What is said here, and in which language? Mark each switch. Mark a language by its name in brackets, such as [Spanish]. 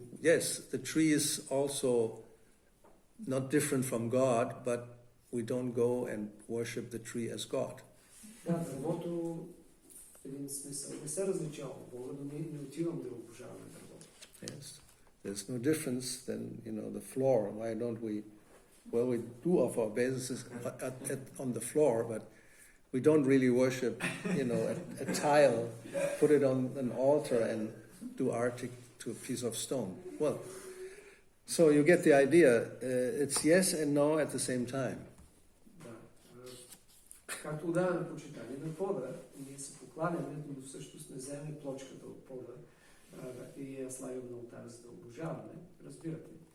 [English] Yes, the tree is also not different from God, but we don't go and worship the tree as God. [Bulgarian] Да, дървото в един смисъл не се различава от Бога, но ние не отивам да обожаваме дървото. [English] Yes, there's no difference than, the floor. Why don't we, well, we do offer obeisances on the floor, but we don't really worship, a tile, put it on an altar and do artik to a piece of stone. Well, so you get the idea. It's yes and no at the same time. [Bulgarian] Както отдаваме почитание на пода, ние се покланяме, но всъщност не вземем плочката от пода и я слагаме на олтара, за да обожаваме, разбирате.